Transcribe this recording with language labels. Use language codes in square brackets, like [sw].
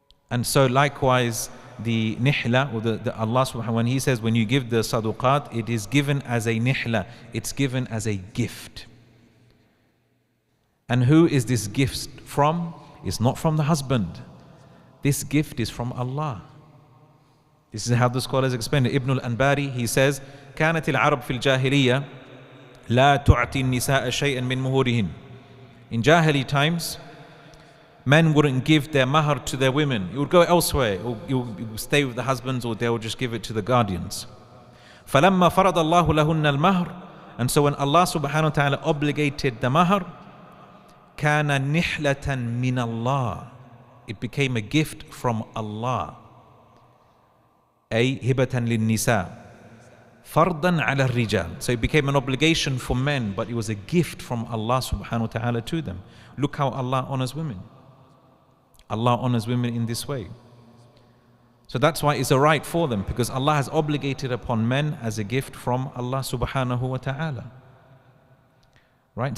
[en] And so likewise, the nihla, or the Allah subhanahu, when He says when you give the sadaqat, it is given as a nihla, it's given as a gift. And who is this gift from? It's not from the husband. This gift is from Allah. This is how the scholars explain it. Ibn al-Anbari, he says, [ar] كانت العرب في الجاهلية لا تعطي النساء شيئا من مهورهن. [en] In Jahili times, men wouldn't give their mahar to their women. You would go elsewhere, or you would stay with the husbands, or they would just give it to the guardians. [ar] فَلَمَّا فَرَضَ اللَّهُ لَهُنَّ الْمَهْرِ. [en] And so when Allah subhanahu wa ta'ala obligated the mahar, [ar] كَانَ نِحْلَةً مِنَ اللَّهِ. [en] It became a gift from Allah. [ar] أي هبة للنساء فرضا على الرجال. [en] So it became an obligation for men, but it was a gift from Allah subhanahu wa ta'ala to them. Look how Allah honors women. Allah honors women in this way. So that's why it's a right for them, because Allah has obligated upon men as a gift from Allah subhanahu wa ta'ala. Right?